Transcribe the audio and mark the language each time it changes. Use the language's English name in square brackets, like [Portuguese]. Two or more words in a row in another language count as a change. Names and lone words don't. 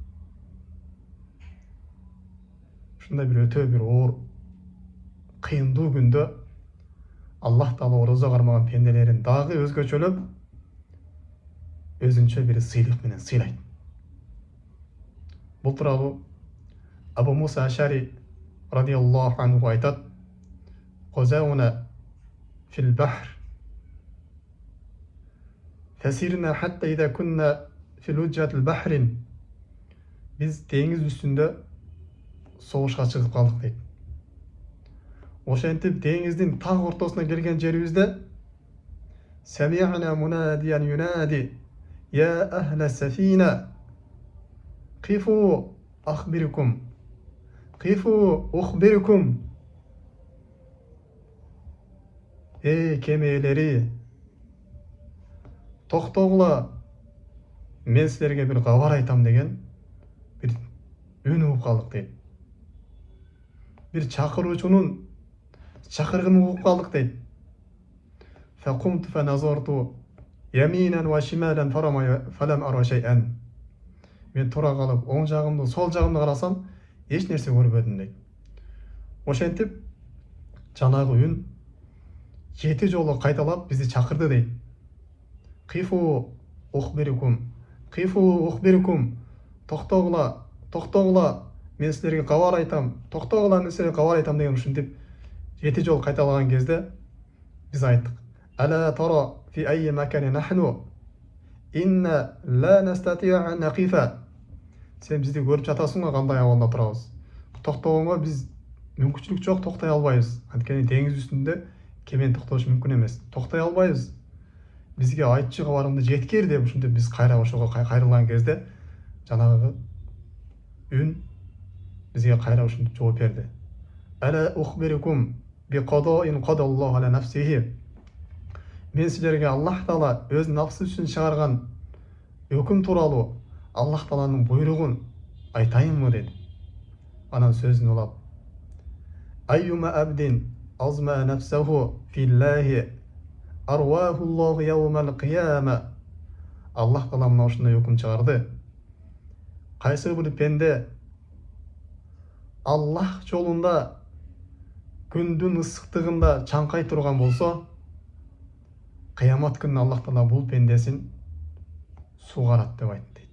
[Kyrgyz] Ушундай бир өтө бир оор кыйындуу күндө Аллах Таала орозо кармаган пенделерин дагы өзгөчөлөп өзүнчө бир сыйлык менен сыйлайт. Бул тууралуу Абу Муса Ашари [Arabic] رضي الله عنه [Kyrgyz] айтат: [Arabic] "غزونا في البحر فسرنا حتى إذا كنا في لجة البحر." [Kyrgyz] Биз деңиз үстүндө согушка чыгып калдык дейт. Ошентип деңиздин так ортосуна келген жерибизде [Arabic] "سمعنا مناديا ينادي يا أهل السفينة قفوا أخبركم قفوا أخبركم." [Kyrgyz] Эй кемелери, токтогула, мен силерге бир кабар айтам деген бир үн угуп калдык дейт. Бир чакыруучунун чакыргынын угуп калдык дейт. [Arabic] فقمت فنظرت يمينا وشمالا فلم أر شيئا. [Kyrgyz] Мен тура калып, оң жагымды, сол жагымды карасам, эч нерсе көрбөдүм дейт. Ошентип жанагы үн 7 жолу кайталап бизди чакырды дейт. [Arabic] قفوا أخبركم قفوا أخبركم. [Kyrgyz] Токтогула, токтогула, мен силерге кабар айтам, токтогула, мен силерге кабар айтам деген ушинтип 7 жол кайталаган кезде биз айттык: [Arabic] "ألا ترى في أي مكان نحن إنا لا نستطيع أن نقف." [Kyrgyz] Сен бизди көрүп жатасың кандай абалда турабыз. Токтогонго биз мүмкүнчүлүк жок, токтой албайбыз. Анткени деңиз үстүндө кемени токтотуш мүмкүн эмес. Токтой албайбыз. Бизге айтчы кабарыңды жеткир деп ушинтип биз кайра ошого кайрылган кезде жанагы үн бизге кайра ушинтип жооп берди. [Arabic] "ألا أخبركم بقضاء قضاه الله على نفسه." [Kyrgyz] Мен силерге Аллах Таала өз нафсы үчүн чыгарган өкүм тууралуу Аллах Тааланын буйругун айтайынмы деди. Анан сөзүн улап: [Arabic] "أيما عبد أظمأ نفسه في الله أرواه الله يوم القيامة." [Kyrgyz] Аллах Таала мына ушундай өкүм чыгарды. Кайсы бир пенде Аллах жолунда күндүн ысыктыгында чаңкай турган болсо, кыямат күнү Аллах Таала бул пендесин сугарат деп айтты дейт.